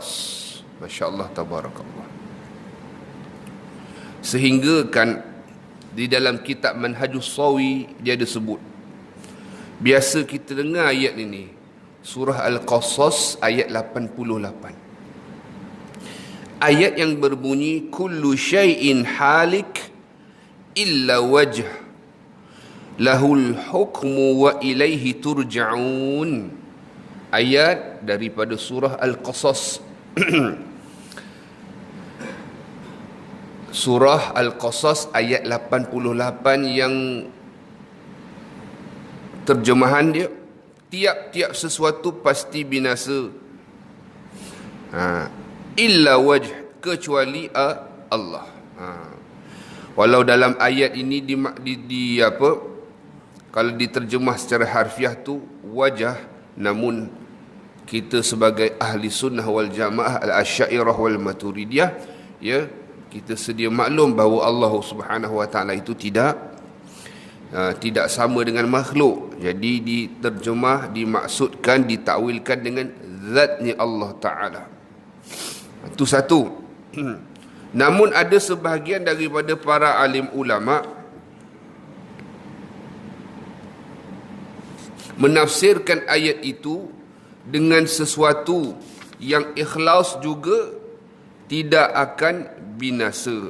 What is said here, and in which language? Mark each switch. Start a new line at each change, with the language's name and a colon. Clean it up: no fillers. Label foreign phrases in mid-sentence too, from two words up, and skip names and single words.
Arabic: ما شاء الله، تبارك الله.
Malay: Sehingga kan di dalam kitab Manhajus Sawi dia ada sebut, biasa kita dengar ayat ini, surah Al-Qasas ayat 88. Ayat yang berbunyi
Arabic: كل شيء هالك إلا وجه له الحكم وإليه ترجعون.
Malay: Ayat daripada surah Al-Qasas. Surah Al-Qasas ayat 88 yang terjemahan dia, tiap-tiap sesuatu pasti binasa,
Arabic: إلا وجه,
Malay: kecuali Allah. Walau dalam ayat ini kalau diterjemah secara harfiah tu wajah, namun kita sebagai
Arabic: أهل السنة والجماعة الأشاعرة والماتريدية,
Malay: ya, kita sedia maklum bahawa Allah
Arabic: سبحانه وتعالى
Malay: itu tidak sama dengan makhluk. Jadi diterjemah, dimaksudkan, ditakwilkan dengan zatnya Allah Ta'ala. Itu satu. Namun ada sebahagian daripada para alim ulama menafsirkan ayat itu dengan sesuatu yang ikhlas juga tidak akan binasa.